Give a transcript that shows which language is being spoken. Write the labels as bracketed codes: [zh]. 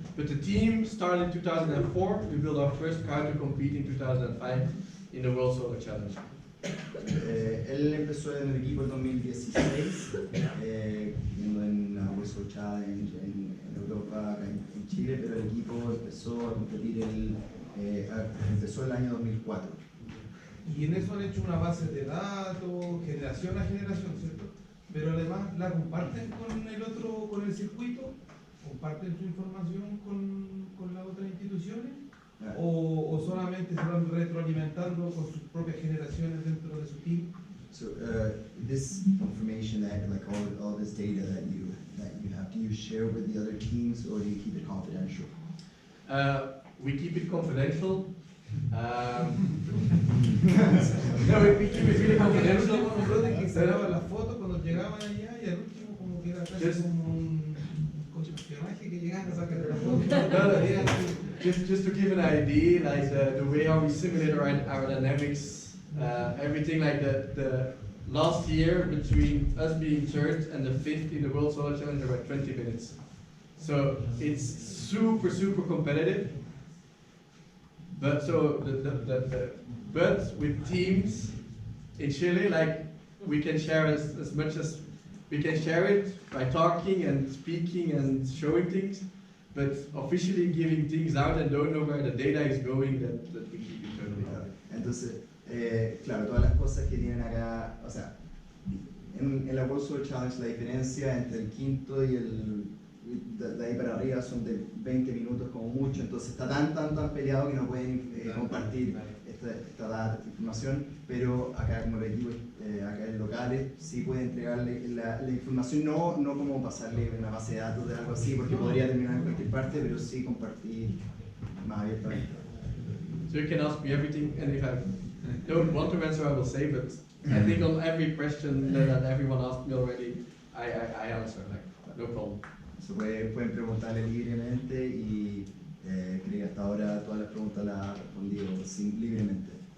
[en] But the team started in 2004. We built our first car to compete in 2005 in the World Solar Challenge. [es] Él empezó en el equipo en 2016, viendo en la World Solar Challenge en Europa, acá en Chile, pero el equipo empezó a competir empezó el año 2004. Y en eso han hecho una base de datos, generación a generación, ¿cierto? Pero además la comparten con el circuito, comparten su información con las otras instituciones, o solamente se van retroalimentando con sus propias generaciones dentro de su team. [en] So this information, that like all this data that you have, do you share with the other teams or do you keep it confidential? We keep it confidential. No, we keep it really confidential. [es] Que se graban las fotos cuando llegaban allá y al último como que era casi como un espionaje que llegaban a sacar la foto. [en] Just to give an idea, like the way how we simulate our aerodynamics, everything, like the last year between us being third and the fifth in the World Solar Challenge are about 20 minutes. So it's super competitive. But so but with teams in Chile, like we can share as much as we can share it by talking and speaking and showing things, but officially giving things out and don't know where the data is going, that we keep internally. [es] Entonces, claro, todas las cosas que tienen acá, o sea, en la World Solar Challenge la diferencia entre el quinto y de ahí para arriba son de 20 minutos como mucho, entonces está tan peleado que no pueden compartir esta data, esta información, pero acá como el equipo, acá en locales, sí puede entregarle la información, no como pasarle una base de datos de algo así, porque podría terminar en cualquier parte, pero sí compartir más abiertamente. [en] So you can ask me everything, and if I don't want to answer, I will say, but I think on every question that everyone asked me already, I answer, like, no problem. [es] So pueden preguntarle libremente y creo que hasta ahora todas las preguntas las ha respondido libremente.